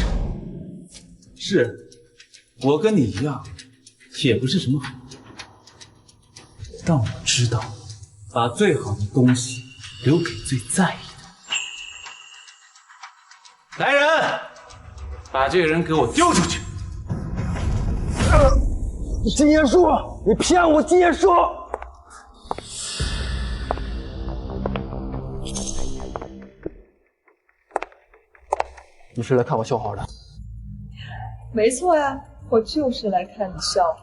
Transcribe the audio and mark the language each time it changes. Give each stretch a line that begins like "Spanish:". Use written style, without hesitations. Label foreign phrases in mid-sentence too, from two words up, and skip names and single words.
Chinese: 是，我跟你一樣，也不是什麼好人，但我知道，把最好的東西留給最在意的。來人，把這個人給我丟出去！金言書，你騙我！金言書，你是來看我笑話的？沒錯呀，我就是來看你笑。